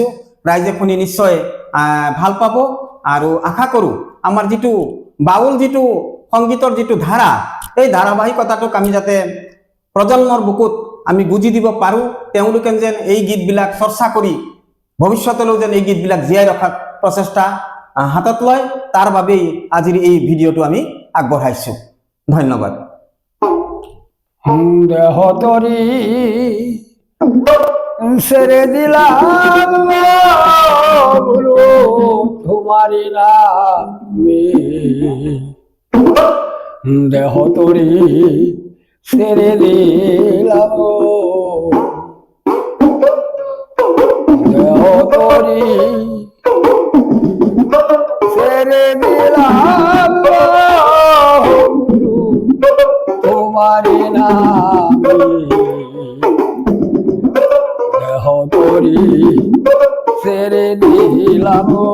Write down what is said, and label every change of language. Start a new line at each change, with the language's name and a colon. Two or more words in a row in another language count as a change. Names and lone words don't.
Assamese: ৰাইজে শুনি নিশ্চয় ভাল পাব আৰু আশা কৰোঁ আমাৰ যিটো বাউল যিটো সংগীতৰ যিটো ধাৰা, এই ধাৰাবাহিকতাটোক আমি যাতে প্ৰজন্মৰ বুকুত আমি গুজি দিব পাৰোঁ। তেওঁলোকে যেন এই গীতবিলাক চৰ্চা কৰি ভৱিষ্যতলৈও যেন এই গীতবিলাক জীয়াই ৰখাৰ প্ৰচেষ্টা হাতত লয়, তাৰ বাবেই আজিৰ এই ভিডিঅ'টো আমি আগবঢ়াইছোঁ। ধন্যবাদ।
Bangla: দেহতরি ছেড়ে দিলাম গুরু তোমারি নামে, দেহতরি ছেড়ে দিলাম, দেহতরি ছেড়ে দিলাম গুরু তোমারি নামে, দেহতরি ছেড়ে দিলাম।